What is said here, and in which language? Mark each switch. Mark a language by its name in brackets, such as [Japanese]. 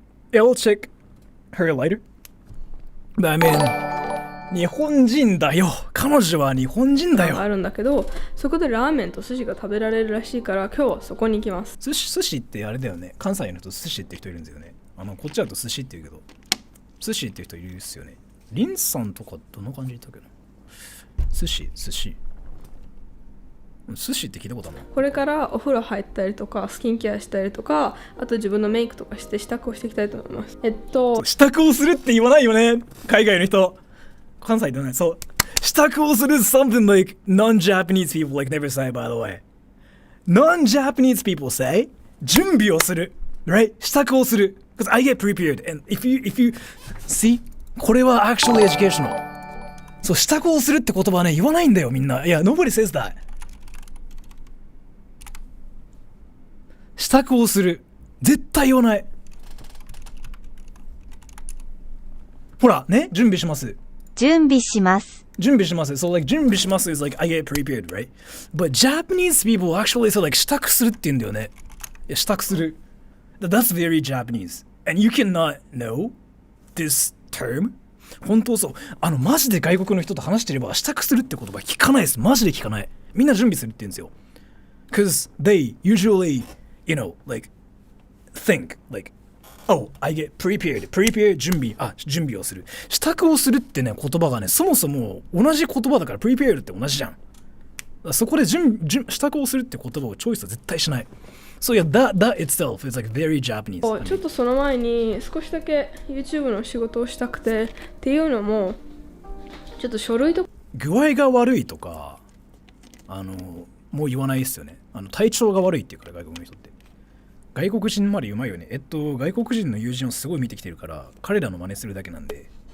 [English] Yeah, we'll check her later. But I mean, [Japanese] 日本人だよ。彼女は日本人だよ。あるんだけど、そこでラーメンと寿司が食べられるらしいから、今日はそこに行きます。寿司ってあれだよね。関西の人寿司って人いるんですよね。こっちだと寿司って言うけど、寿司って人いるっすよね。リンさんとかどんな感じだったっけな。寿司って聞いたことあるの？これからお風呂入ったりとかスキンケアしたりとか、あと自分のメイクとかして支度をしていきたいと思います。支度をするって言わないよね、海外の人。関西ではない。そう、支度をする [English] something like non-Japanese people like never say, by the way. Non-Japanese people say [Japanese] 準備をする、 [English] right? [Japanese] 支度をする [English] because I get prepared and if you see これは actually educational。 [Japanese] そう、支度をするって言葉はね、言わないんだよみんな。いや、 [English] nobody says that。 [Japanese] 支度をする。絶対言わない。ほら、ね、準備します。準備します。準備します。 [English] So like [Japanese] 準備します [English] is like I get prepared, right? But Japanese people actually say like [Japanese] 支度するって言うんだよね。いや、支度する。 [English] That's very Japanese. And you cannot know this term? [Japanese] 本当そう。マジで外国の人と話してれば支度するって言葉聞かないです。マジで聞かない。みんな準備するって言うんですよ。 [English] Because they usually, you know, like, think, like, oh, I get prepared. [Japanese] Prepare, 準備。準備をする。支度をするってね、言葉がね、そもそも同じ言葉だから、prepare って同じじゃん。そこで支度をするって言葉をチョイスは絶対しない。 [English] So yeah, that itself is like very Japanese. [Japanese] ちょっとその前に少しだけ YouTube の仕事をしたくてっていうのもちょっと書類と具合が悪いとかもう言わないですよね。体調が悪いっていうから外国の人って外国人までうまいよね。外国人の友人をすごい見てきてるから彼らの真似するだけなんで